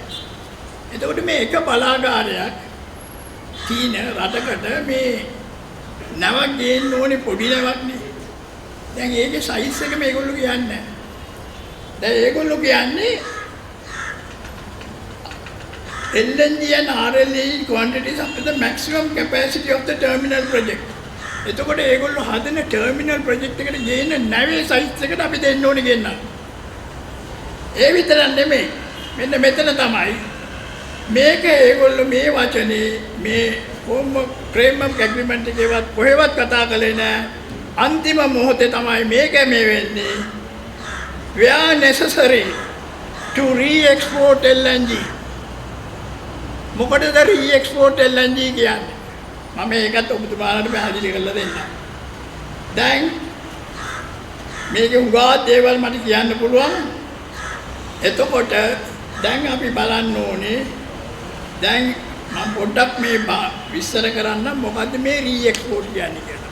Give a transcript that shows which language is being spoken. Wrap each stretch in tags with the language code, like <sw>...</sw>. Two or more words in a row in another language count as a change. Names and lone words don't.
<si>එතකොට මේ එක බලාගාරයක් තියෙන රටකට මේ නැවක් ගේන්න ඕනේ පොඩි නැවක් නේ. දැන් ඒකේ සයිස් එක මේගොල්ලෝ කියන්නේ නැහැ. දැන් ඒගොල්ලෝ කියන්නේ</si> <en>LNG and RLNG quantities up to the maximum capacity of the terminal project.</en> <si>එතකොට ඒගොල්ලෝ හදන</si> <en>terminal project</en> <si>එකට ගේන නැවේ සයිස් එකට අපි දෙන්න ඕනේ ගෙන්නන්න. ඒ විතරක් නෙමෙයි. මෙන්න මෙතන තමයි මේක ඒගොල්ලෝ මේ වචනේ මේ</si> <en>framework agreement</en> <si>එකේවත් කොහෙවත් කතා කළේ නැහැ. අන්තිම මොහොතේ තමයි මේක මේ වෙන්නේ.</si> <en>Where necessary to re-export LNG.</en> <si>මොකටද</si> <en>re-export LNG</en> <si>කියන්නේ? මම ඒකත් ඔබතුමාලට පැහැදිලි කරලා දෙන්නම්. දැන් මේක උගා දේවල් මට කියන්න පුළුවන්. එතකොට දැන් අපි බලන්න ඕනේ දැන් මම පොඩ්ඩක් මේ විස්තර කරන්න මොකද්ද මේ re-export කියන්නේ කියලා.</si>